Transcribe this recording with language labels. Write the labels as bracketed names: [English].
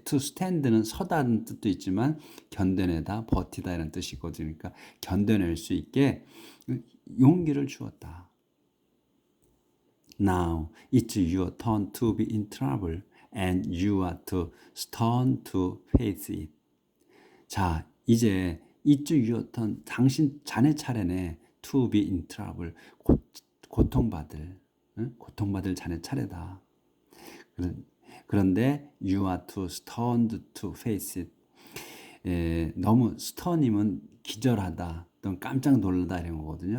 [Korean] to stand는 서다는 뜻도 있지만 견뎌내다, 버티다 이런 뜻이거든요. 그러니까 견뎌낼 수 있게 용기를 주었다. [English] Now it's your turn to be in trouble and you are to stand to face it. [Korean] 자, 이제 [English] it's your turn, [Korean] 자네 차례네. [English] to be in trouble, [Korean] 고통받을 자네 차례다. 그런데 [English] you are to stand to face it. [Korean] 너무 stun이면 기절하다, 또는 깜짝 놀라다 이런 거거든요.